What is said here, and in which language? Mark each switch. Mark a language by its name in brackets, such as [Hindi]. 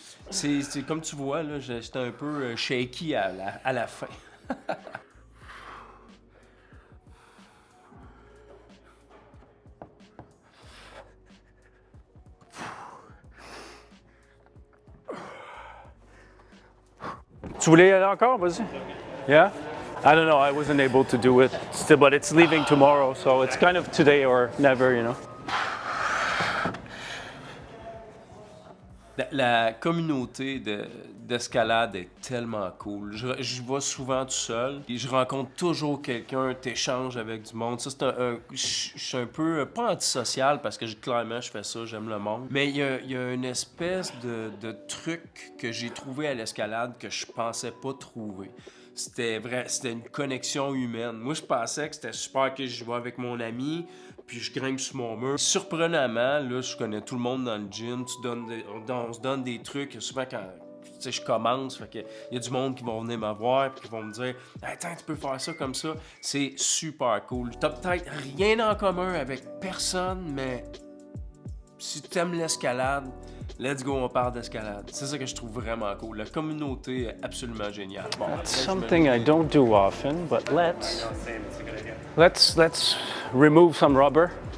[French] C'est comme tu vois, là, j'étais un peu shaky à la fin. Tu voulais y aller encore? Vas-y. [English] Yeah? I don't know. I wasn't able to do it still, but it's leaving tomorrow, so it's kind of today or never, you know. [French] La communauté d'escalade est tellement cool. Je vais souvent tout seul et je rencontre toujours quelqu'un, t'échanges avec du monde. Ça, je suis un peu, pas antisocial parce que clairement je fais ça, j'aime le monde. Mais il y a une espèce de truc que j'ai trouvé à l'escalade que je pensais pas trouver. C'était une connexion humaine. Moi, je pensais que c'était super que je vais avec mon ami, puis je grimpe sur mon mur. Surprenamment, là, je connais tout le monde dans le gym. On se donne des trucs. Souvent, quand je commence, fait que, il y a du monde qui vont venir me voir puis qui vont me dire « Attends, tu peux faire ça comme ça. » C'est super cool. T'as peut-être rien en commun avec personne, mais si tu aimes l'escalade, [English] let's go, [French] on parle d'escalade. C'est ça que je trouve vraiment cool. La communauté est absolument géniale. Bon, [English] That's something I don't do often, but let's remove some rubber.